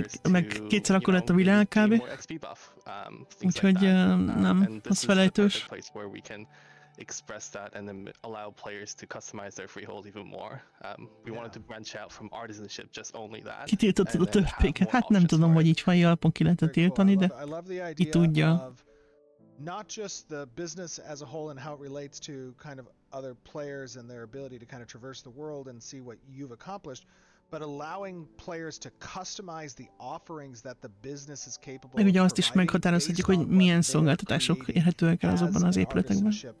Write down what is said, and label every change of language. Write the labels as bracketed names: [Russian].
[Hungarian] Meg kétszer akkor lett a világ kb. Úgyhogy nem, az felejtős. [English] Express that and then allow players to customize their freehold even more. We wanted to branch out from artisanship just only that. [Hungarian] Kitiltottad a törvényeket? Hát nem tudom, hogy így fai alapon ki lehetett tiltani, de ki tudja. [English] Not just the business as a whole and how it relates to kind of other players and their ability to kind of traverse the world and see what you've accomplished, but allowing players to customize the offerings that the business is capable of. [Hungarian] Meg ugye azt is meghatározhatjuk, hogy milyen szolgáltatások érhetőek el azokban az épületekben.